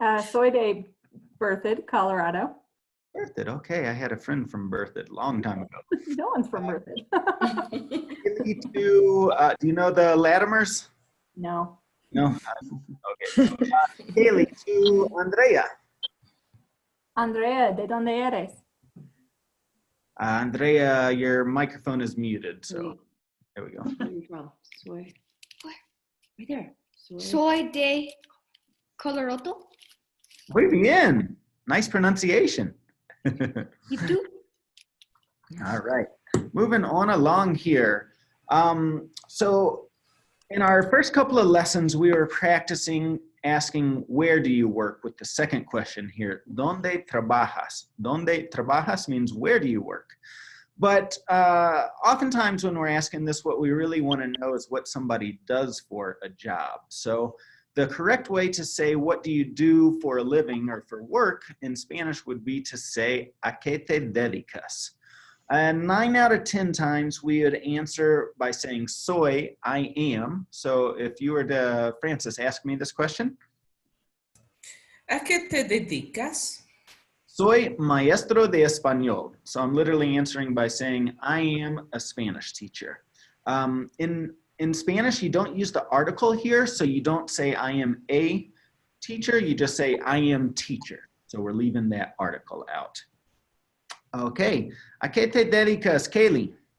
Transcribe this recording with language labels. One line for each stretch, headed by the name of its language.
Spanish: Soy de Berthoud, Colorado.
English: Berthoud, okay. I had a friend from Berthoud a long time ago. No one's from Berthoud. Kaylee to, do you know the Latimers? No. No? Okay. Kaylee to Andrea.
Spanish: Andrea, ¿de dónde eres?
English: Andrea, your microphone is muted, so there we go.
Spanish: Soy,
English: right there.
Spanish: Soy de Colorado. Muy bien.
English: Nice pronunciation.
Spanish: ¿Y tú?
English: All right. Moving on along here. So in our first couple of lessons, we were practicing asking, where do you work, with the second question here,
Spanish: ¿Dónde trabajas? ¿Dónde trabajas
English: means where do you work? But oftentimes when we're asking this, what we really want to know is what somebody does for a job. So the correct way to say, what do you do for a living or for work in Spanish would be to say,
Spanish: ¿A qué te dedicas?
English: And 9 out of 10 times we would answer by saying soy, I am. So if you were to, Francis, ask me this question.
Spanish: ¿A qué te dedicas? Soy maestro de español.
English: So I'm literally answering by saying I am a Spanish teacher. In Spanish, you don't use the article here, so you don't say I am a teacher, you just say I am teacher. So we're leaving that article out.
Spanish: Okay, ¿a qué te dedicas, Kaylee?